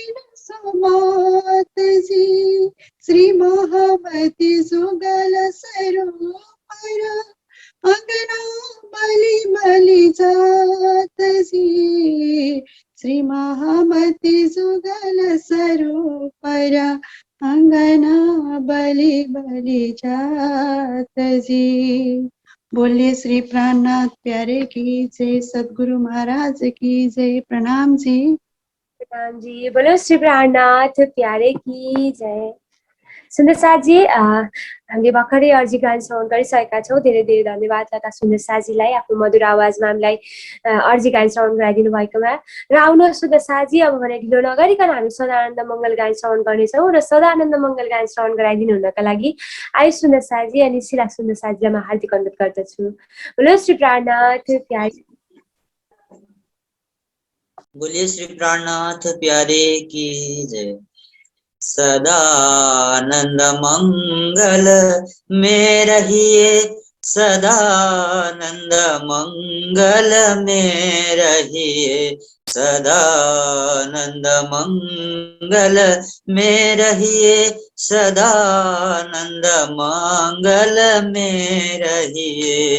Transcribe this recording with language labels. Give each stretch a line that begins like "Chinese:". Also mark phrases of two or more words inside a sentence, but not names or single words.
Hindi: न समात जी, श्री महामती जुगल सरोवर अंगना बलि बलि जात जी, श्री महामती जुगल सरोवर अंगना बलि बलि जात जी। बोलिए श्री प्राणनाथ प्यारे की जय, सदगुरु महाराज की जय। प्रणाम जी। प्रणाम जी। बोलो श्री प्राणनाथ प्यारे की जय।
Nepali: सुन्दर साथजी, हामीले भर्खरै अर्जी गान श्रवण गरिसकेका छौँ। धेरै धेरै धन्यवाद लता सुन्दर साथजीलाई आफ्नो मधुर आवाजमा हामीलाई अर्जी गान श्रवण गराइदिनु भएकोमा। र आउनुहोस् सुन्दर साथजी, अब भने ढिलो नगरिकन हामी सदानन्द मङ्गल गान श्रवण गर्नेछौँ र सदानन्द मङ्गल गान श्रवण गराइदिनु हुनका लागि आयु सुन्दर साथजी अनि शिला सुन्दर साथजीलाई म हार्दिक अनुरोध गर्दछु।
Hindi: बोलो श्री प्राणनाथ प्यारे। बोलिए श्री प्राणनाथ प्यारे की जय। सदानंद मंगल में रहिए, सदानंद मंगल में रहिए, सदानंद मंगल में रहिए, सदानंद मंगल में रहिए।